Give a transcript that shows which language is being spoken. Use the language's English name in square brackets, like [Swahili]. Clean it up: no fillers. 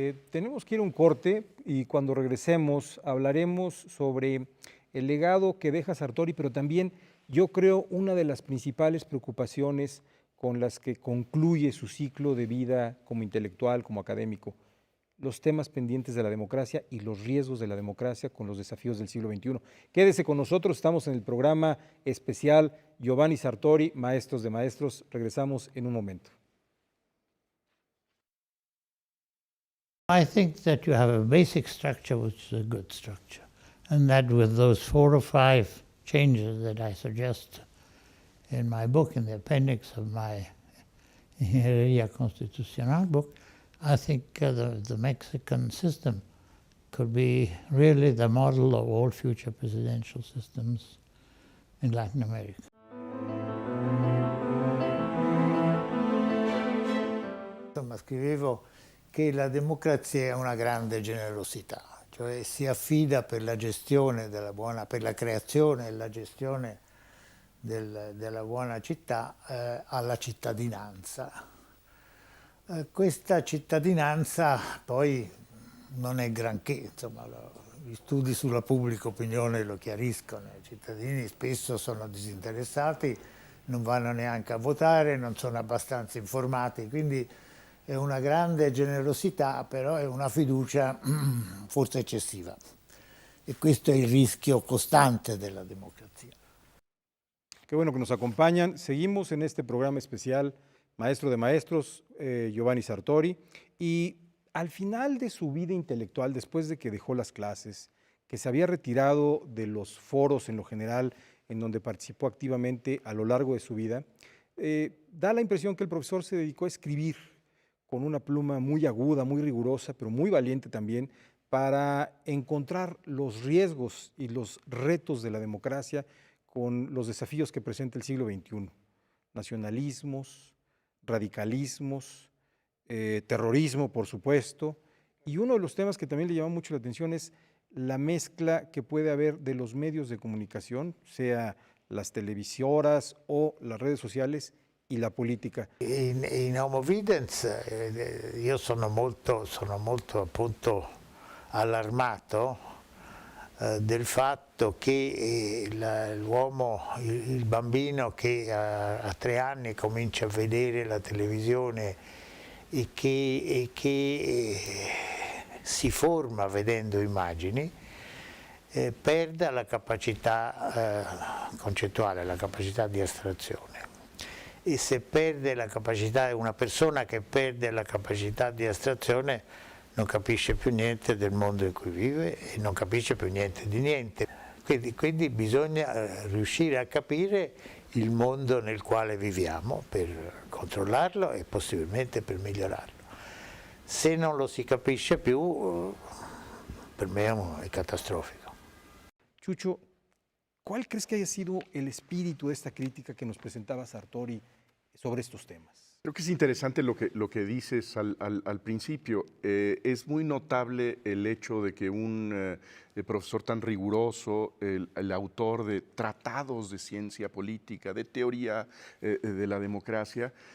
[Spanish] Tenemos que ir a un corte y cuando regresemos hablaremos sobre el legado que deja Sartori, pero también yo creo una de las principales preocupaciones con las que concluye su ciclo de vida como intelectual, como académico, los temas pendientes de la democracia y los riesgos de la democracia con los desafíos del siglo XXI. Quédese con nosotros, estamos en el programa especial Giovanni Sartori, Maestros de Maestros. Regresamos en un momento. [English] I think that you have a basic structure which is a good structure, and that with those 4 or 5 changes that I suggest in my book, in the appendix of my Ingeniería Constitucional book, I think the Mexican system could be really the model of all future presidential systems in Latin America. [Italian] Insomma, scrivevo che la democrazia è una grande generosità, cioè si affida per la gestione per la creazione e la gestione della buona città alla cittadinanza. Questa cittadinanza poi non è granché, insomma, gli studi sulla pubblica opinione lo chiariscono, i cittadini spesso sono disinteressati, non vanno neanche a votare, non sono abbastanza informati, quindi è una grande generosità, però è una fiducia forse eccessiva. E questo è il rischio costante della democrazia. [Spanish] Qué bueno que nos acompañan. Seguimos en este programa especial Maestro de Maestros, Giovanni Sartori, y al final de su vida intelectual, después de que dejó las clases, que se había retirado de los foros en lo general, en donde participó activamente a lo largo de su vida, da la impresión que el profesor se dedicó a escribir con una pluma muy aguda, muy rigurosa, pero muy valiente también, para encontrar los riesgos y los retos de la democracia con los desafíos que presenta el siglo XXI. Nacionalismos, radicalismos, terrorismo, por supuesto, y uno de los temas que también le llama mucho la atención es la mezcla que puede haber de los medios de comunicación, sea las televisoras o las redes sociales, y la politica. [Italian] In Homo Videns io sono molto appunto allarmato del fatto che l'uomo, il bambino che a 3 anni comincia a vedere la televisione e che si forma vedendo immagini, perda la capacità concettuale, la capacità di astrazione. E se perde la capacità, una persona che perde la capacità di astrazione non capisce più niente del mondo in cui vive e non capisce più niente di niente. Quindi bisogna riuscire a capire il mondo nel quale viviamo per controllarlo e possibilmente per migliorarlo. Se non lo si capisce più, per me è catastrofico. [Spanish] Chucho, ¿cuál crees que haya sido el espíritu de esta crítica que nos presentaba Sartori sobre estos temas? Creo que es interesante lo que dices al principio. Es muy notable el hecho de que un profesor tan riguroso, el autor de tratados de ciencia política, de teoría de la democracia,